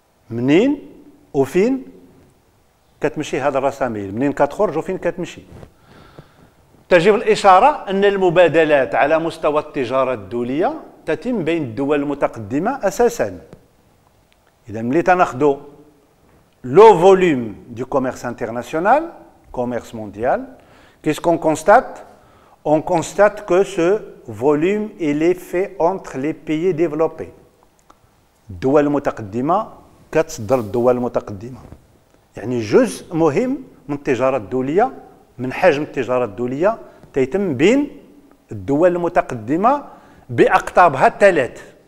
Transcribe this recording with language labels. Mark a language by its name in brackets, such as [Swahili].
[Arabic] منين وفين كتمشي هذا الرساميل؟ منين كتخرج وفين كتمشي؟ تجب الإشارة أن المبادلات على مستوى التجارة الدولية تتم بين الدول المتقدمة أساساً. إذا ملي تناخدو [French] لو فوليوم du commerce international, commerce mondial, qu'est-ce qu'on constate? on constate que ce volume il est fait entre les pays développés. [Arabic] الدول المتقدمة كتصدر الدول المتقدمة. يعني جزء مهم من التجارة الدولية، من حجم التجارة الدولية تيتم بين الدول المتقدمة بأقطابها الثلاث.